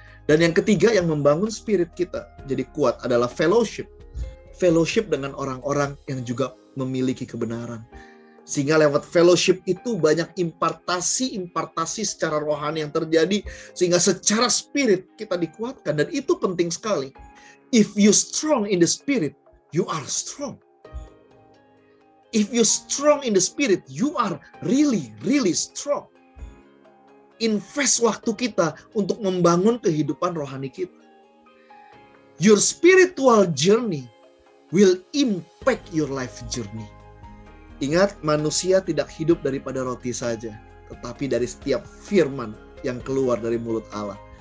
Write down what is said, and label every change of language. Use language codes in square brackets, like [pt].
[id] Dan yang ketiga yang membangun spirit kita jadi kuat adalah fellowship. Fellowship dengan orang-orang yang juga memiliki kebenaran. Sehingga lewat fellowship itu banyak impartasi secara rohani yang terjadi. Sehingga secara spirit kita dikuatkan. Dan itu penting sekali. [en] If you strong in the spirit, you are strong. If you strong in the spirit, you are really, really strong. [id] Invest waktu kita untuk membangun kehidupan rohani kita. [en] Your spiritual journey will impact your life journey. [id] Ingat, manusia tidak hidup daripada roti saja, tetapi dari setiap firman yang keluar dari mulut Allah.